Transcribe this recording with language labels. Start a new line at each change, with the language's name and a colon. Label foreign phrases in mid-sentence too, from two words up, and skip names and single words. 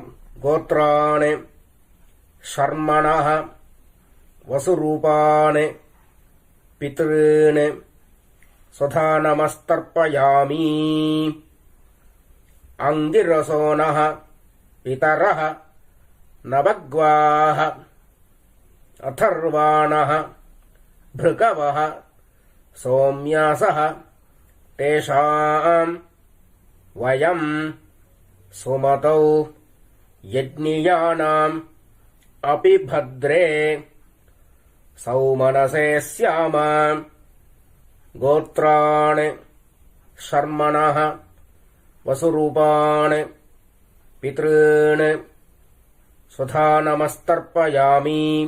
Sanskrit: गोत्राणि शर्मणः वसुरूपाणि पितृणि सुधानमस्तर्पयामि. अङ्गिरसोनः पितरः नवग्वाः अथर्वाणः भृगवः सौम्यासः तेषाम् वयम् सुमतौ यज्ञियानाम् अपि भद्रे सौमनसे स्याम गोत्राणि शर्मणः वसुरूपाणि पितॄन् स्वधा नमस्तर्पयामि